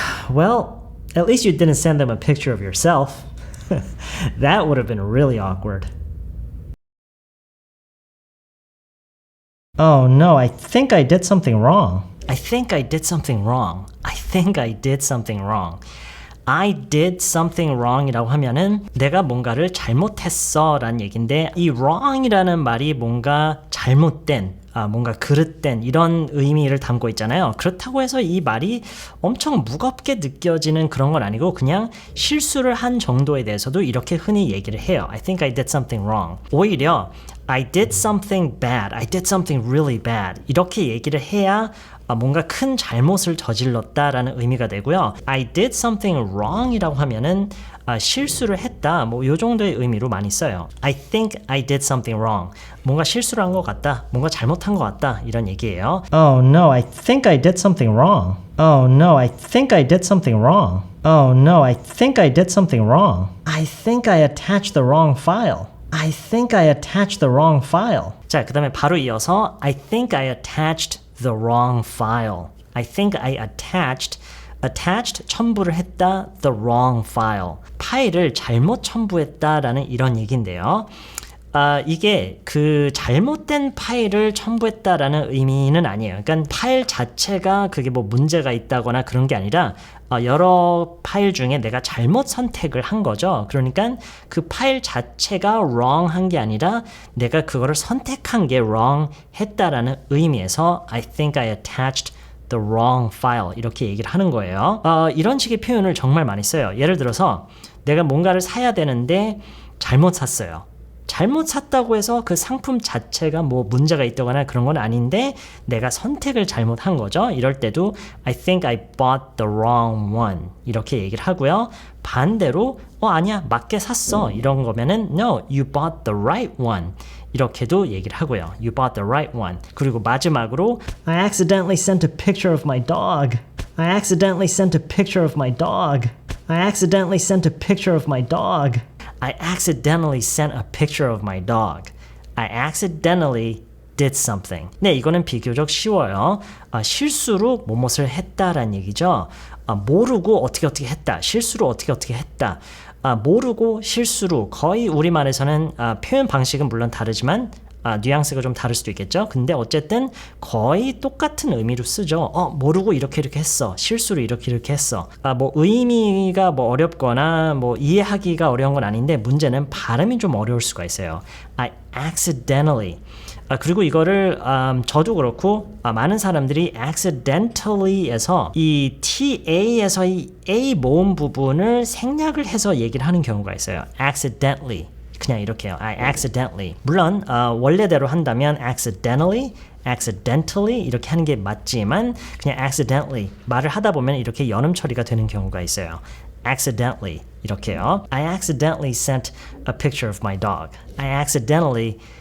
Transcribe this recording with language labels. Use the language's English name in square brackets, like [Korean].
[English] Well, at least you didn't send them a picture of yourself. That would have been really awkward. Oh no, I think I did something wrong. I think I did something wrong. I think I did something wrong. I did something wrong [Korean] 이라고 하면은 내가 뭔가를 잘못했어 라는 얘기인데 이 wrong이라는 말이 뭔가 잘못된 뭔가 그릇된 이런 의미를 담고 있잖아요. 그렇다고 해서 이 말이 엄청 무겁게 느껴지는 그런 건 아니고 그냥 실수를 한 정도에 대해서도 이렇게 흔히 얘기를 해요. [English] I think I did something wrong. [Korean] 오히려 [English] I did something bad. I did something really bad. [Korean] 이렇게 얘기를 해야 뭔가 큰 잘못을 저질렀다라는 의미가 되고요. [English] I did something wrong [Korean] 이라고 하면은 실수를 했다 뭐 요 정도의 의미로 많이 써요. [English] I think I did something wrong. [Korean] 뭔가 실수를 한 것 같다. 뭔가 잘못한 것 같다. 이런 얘기예요. [English] Oh no, I think I did something wrong. Oh no, I think I did something wrong. Oh no, I think I did something wrong. I think I attached the wrong file. I think I attached the wrong file. [Korean] 자, 그 다음에 바로 이어서 [English] I think I attached the wrong file. I think I attached [Korean] 첨부를 했다 [English] the wrong file. [Korean] 파일을 잘못 첨부했다라는 이런 얘기인데요. 이게 그 잘못된 파일을 첨부했다라는 의미는 아니에요. 그러니까 파일 자체가 그게 뭐 문제가 있다거나 그런 게 아니라 여러 파일 중에 내가 잘못 선택을 한 거죠. 그러니까 그 파일 자체가 wrong 한 게 아니라 내가 그거를 선택한 게 wrong 했다라는 의미에서 [English] I think I attached the wrong file [Korean] 이렇게 얘기를 하는 거예요. 이런 식의 표현을 정말 많이 써요. 예를 들어서 내가 뭔가를 사야 되는데 잘못 샀어요. 잘못 샀다고 해서 그 상품 자체가 뭐 문제가 있다거나 그런 건 아닌데 내가 선택을 잘못한 거죠. 이럴 때도 [English] I think I bought the wrong one [Korean] 이렇게 얘기를 하고요. 반대로 아니야 맞게 샀어 이런 거면은 [English] No, you bought the right one [Korean] 이렇게도 얘기를 하고요. [English] You bought the right one. [Korean] 그리고 마지막으로 [English] I accidentally sent a picture of my dog. I accidentally sent a picture of my dog. I accidentally sent a picture of my dog. I accidentally sent a picture of my dog. I accidentally did something. [Korean] 네, 이거는 비교적 쉬워요. 실수로 뭐뭇을 했다라는 얘기죠. 모르고 어떻게 했다. 실수로 어떻게 했다. 모르고 실수로 거의 우리말에서는 표현 방식은 물론 다르지만 뉘앙스가 좀 다를 수도 있겠죠. 근데 어쨌든 거의 똑같은 의미로 쓰죠. 모르고 이렇게 했어. 실수로 이렇게 했어. 뭐 의미가 뭐 어렵거나 뭐 이해하기가 어려운 건 아닌데 문제는 발음이 좀 어려울 수가 있어요. [English] I accidentally. [Korean] 그리고 이거를 저도 그렇고 많은 사람들이 accidentally에서 이 TA에서 이 A 모음 부분을 생략을 해서 얘기를 하는 경우가 있어요. [English] accidentally. [Korean] 그냥 이렇게요. [English] I accidentally. [Korean] 물론 원래대로 한다면 accidentally 이렇게 하는 게 맞지만 그냥 accidentally 말을 하다 보면 이렇게 연음 처리가 되는 경우가 있어요. [English] accidentally [Korean] 이렇게요. [English] I accidentally sent a picture of my dog. I accidentally